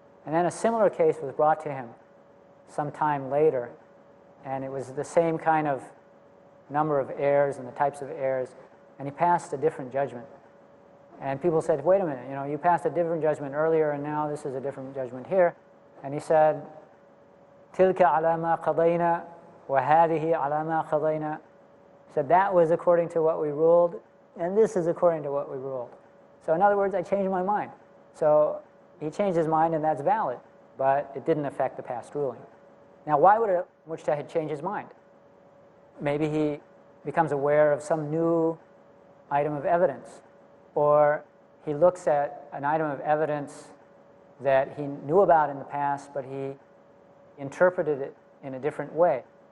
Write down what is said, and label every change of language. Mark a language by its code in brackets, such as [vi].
[en] And then a similar case was brought to him some time later, and it was the same kind of number of heirs and the types of heirs, and he passed a different judgment. And people said, wait a minute, you passed a different judgment earlier, and now this is a different judgment here. [ar] And he said, تِلْكَ عَلَى مَا قَضَيْنَا وَهَذِهِ عَلَى مَا قَضَيْنَا. [en] He said, that was according to what we ruled, and this is according to what we ruled. So in other words, I changed my mind. So he changed his mind, and that's valid, but it didn't affect the past ruling. Now, why would a mujtahid change his mind? Maybe he becomes aware of some new item of evidence, or he looks at an item of evidence that he knew about in the past, but he interpreted it in a different way.